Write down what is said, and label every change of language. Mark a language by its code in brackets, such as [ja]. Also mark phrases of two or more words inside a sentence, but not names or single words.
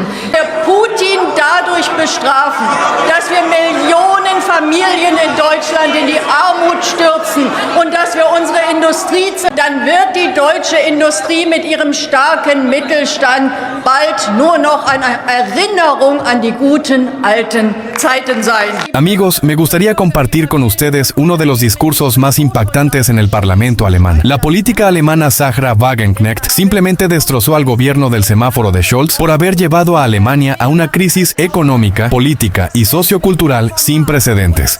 [de] Herr Putin dadurch bestrafen, dass wir Millionen Familien in Deutschland in die Armut stürzen und dass wir unsere Industrie, dann wird die deutsche Industrie mit ihrem starken Mittelstand bald nur noch eine Erinnerung an die guten alten Zeiten sein. [es] Amigos, me gustaría compartir con ustedes uno de los discursos más impactantes en el Parlamento alemán. La política alemana Sarah Wagenknecht simplemente destrozó al gobierno del semáforo de Scholz por haber llevado a Alemania a una crisis económica, política y sociocultural sin precedentes.